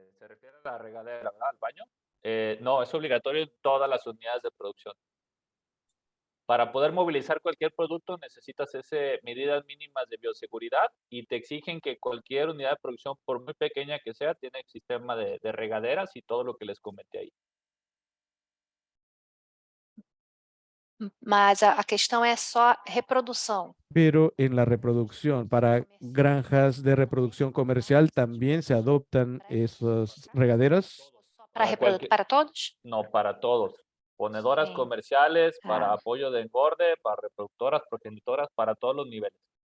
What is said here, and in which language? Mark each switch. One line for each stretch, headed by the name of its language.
Spanish: ¿Se refiere a la regadera, verdad, al baño? No, es obligatorio en todas las unidades de producción. Para poder movilizar cualquier producto necesitas medidas mínimas de bioseguridad y te exigen que cualquier unidad de producción, por muy pequeña que sea, tiene el sistema de regaderas y todo lo que les comenté ahí.
Portuguese: Mas a questão é só reprodução.
Spanish: Pero en la reproducción, para granjas de reproducción comercial, también se adoptan esas regaderas. Para todos? No, para todos. Ponedoras Sí. comerciales, para Ah. apoyo de engorde, para reproductoras, progenitoras, para todos los niveles.